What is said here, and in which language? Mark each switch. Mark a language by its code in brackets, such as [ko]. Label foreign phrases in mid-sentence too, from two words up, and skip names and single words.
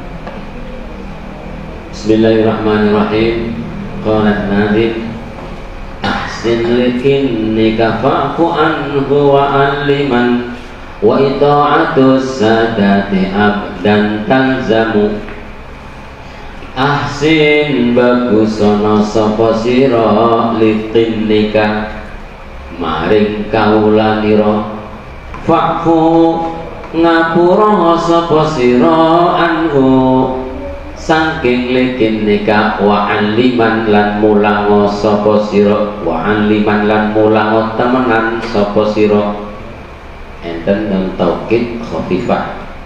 [ar] بسم الله الرحمن الرحيم قال الناظم أحسن لكنك فاعف عنه وعلما وإطاعة السادات أبدا تلزم [jv] Ahsin bagusono sapa sira litinnika maring kaulanira fa'fu ngapura sapa sira anhu saking litinnika [ar] وعلما [jv] lan mulang sapa sira [ar] وعلما [jv] lan mulang temenan sapa sira enten nang [ar] توكيد خفيفة